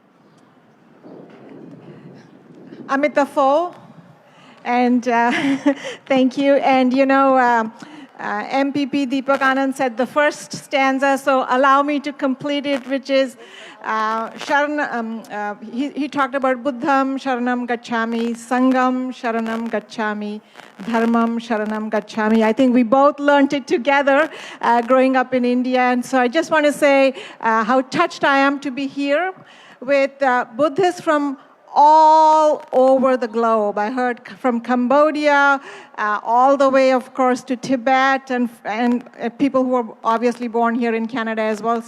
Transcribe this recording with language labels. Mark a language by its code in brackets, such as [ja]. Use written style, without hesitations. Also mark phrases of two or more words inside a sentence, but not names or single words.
[en] Amitafo, and thank you. And you know, MPP Deepak Anand said the first stanza, so allow me to complete it, which is he talked about [sa] Buddham Sharanam Gacchami, Sangam Sharanam Gacchami, Dharmam Sharanam Gacchami. [en] I think we both learned it together growing up in India. And so I just want to say how touched I am to be here with Buddhists from all over the globe. I heard from Cambodia, all the way, of course, to Tibet, and people who are obviously born here in Canada as well.